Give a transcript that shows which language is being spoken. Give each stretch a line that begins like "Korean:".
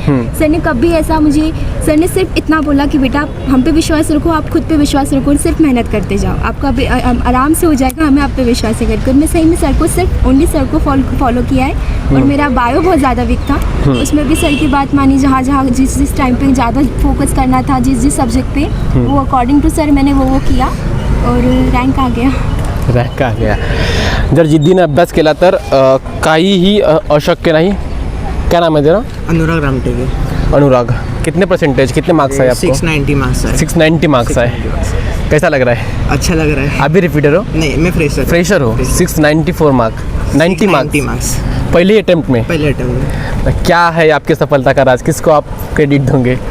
Hindi: Sir ने कभी ऐसा सर ने सिर्फ इतना बोला कि बेटा हम पे विश्वास रखो, आप खुद पे विश्वास रखो, सिर्फ मेहनत करते जाओ, आपका आराम से हो जाएगा, हमें आप पे विश्वास करके. मैं सही में सर को सिर्फ ओनली सर को फॉलो किया है. और मेरा बायो बहुत ज़्यादा वीक था, उसमें भी सर की बात मानी. जहाँ जिस टाइम पे ज़्यादा फोकस करना था जिस सब्जेक्ट पे, वो अकॉर्डिंग टू सर मैंने वो किया और रँक आ गया.
Marathi: जर जिद्दीने अभ्यास केला तर काहीही अशक्य नाही.
Hindi: क्या नाम है तेरा? अनुराग रामटेके. अनुराग, कितने परसेंटेज, कितने मार्क्स आए आपको? 690 मार्क्स आए. 690 मार्क्स आए. कैसा लग रहा है? अच्छा लग रहा है. आप भी रिपीटर हो? नहीं, मैं फ्रेशर हो. 694 मार्क. 90 90 मार्क्स पहले अटेम्प्ट में। पहले अटेम्प्ट में। क्या है आपकी सफलता का राज, किसको आप क्रेडिट दोगे?